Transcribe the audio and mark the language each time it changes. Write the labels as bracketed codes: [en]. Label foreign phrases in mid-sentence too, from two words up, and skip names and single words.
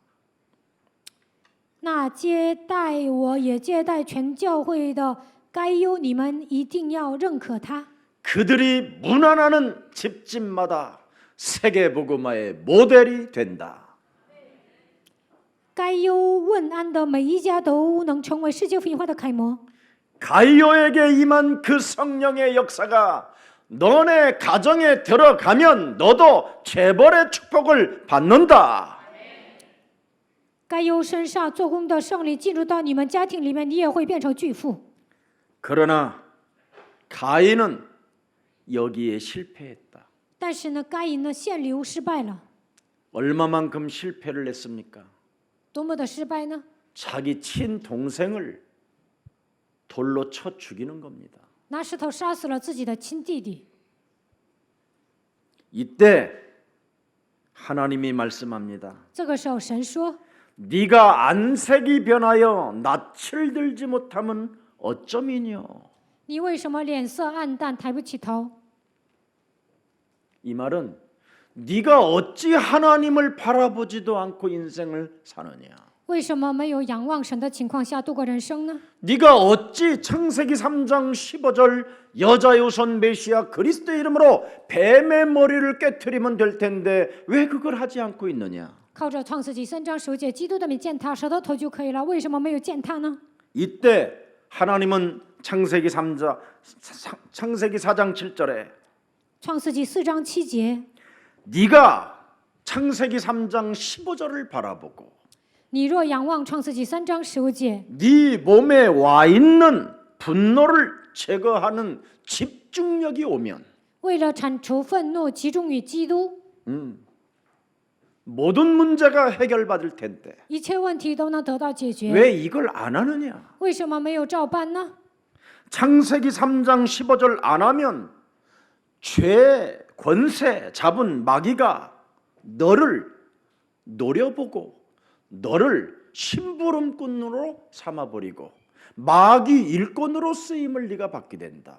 [zh] 那接待我也接待全教会的该犹，你们一定要认可他。 [ko] 그들이 무난하는 집집마다 세계복음화의 모델이 된다. [zh] 该忧问安的每一家都能成为世界福音化的楷模。 [ko] 가이오에게 임한 그 성령의 역사가 너네 가정에 들어가면 너도 재벌의 축복을 받는다. [zh] 该忧身上做工的圣灵进入到你们家庭里面，你也会变成巨富。 [ko] 그러나 가인은 여기에 실패했다. [zh] 但是呢，该隐呢献礼物失败了， [ko] 얼마만큼 실패를 했습니까? [zh] 多么的失败呢？ [ko] 자기 친동생을 돌로 쳐 죽이는 겁니다. [zh] 拿石头杀死了自己的亲弟弟。 [ko] 이때 하나님이 말씀합니다. [zh] 这个时候，神说 [ko] 네가 안색이 변하여 낯을 들지 못함은 어쩌미뇨? ：“ [zh] 你为什么脸色暗淡，抬不起头？ [ko] 이 말은 네가 어찌 하나님을 바라보지도 않고 인생을 사느냐? [zh] 为什么没有仰望神的情况下度过人生呢？ [ko] 네가 어찌 창세기 3장 15절 여자의 우선 메시아 그리스도의 이름으로 뱀의 머리를 깨트리면 될 텐데 왜 그걸 하지 않고 있느냐? [zh] 靠着创世纪3章9节，基督的名践踏蛇的头就可以了，为什么没有践踏呢？ [ko] 이때 하나님은 창세기 4장 7절에 [zh] 创世纪4章7节， [ko] 네가 창세기 3장 15절을 바라보고 [zh] 你若仰望创世纪3章15节， [ko] 네 몸에 와 있는 분노를 제거하는 집중력이 오면 [zh] 为了铲除愤怒，集中于基督， [ko] 모든 문제가 해결받을 텐데 [zh] 一切问题都能得到解决。 [ko] 왜 이걸 안 하느냐? [zh] 为什么没有照办呢？ [ko] 창세기 3장 15절 안 하면 죄 권세 잡은 마귀가 너를 노려보고 너를 심부름꾼으로 삼아버리고 마귀 일꾼으로 쓰임을 네가 받게 된다.